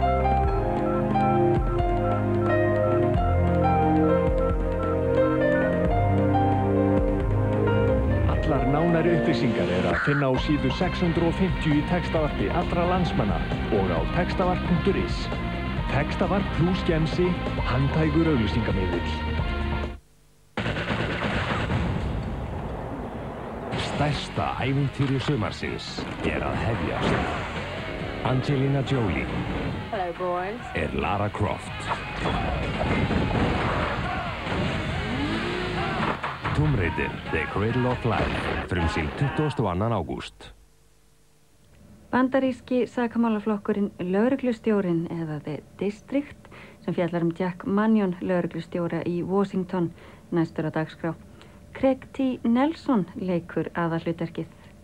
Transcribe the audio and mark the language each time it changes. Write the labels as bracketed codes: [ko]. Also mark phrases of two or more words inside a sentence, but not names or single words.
[is] Allar nánari upplýsingar að finna á síðu 650 í textavarpi allra landsmanna og á textavarp.is. Textavarp plus gemsi, handhægur auglýsingamiðill. Stærsta ævintýri sumarsins að hefjast. Angelina Jolie Lara Croft. Tomb Raider, The Cradle of Life, frumsýnd 22. ágúst. Bandaríski sakamálaflokkurinn lögreglustjórinn eða The District sem fjallar Jack Mannion lögreglustjóra í Washington næstur á dagskrá. Craig T. Nelson leikur aðalhlutverkið.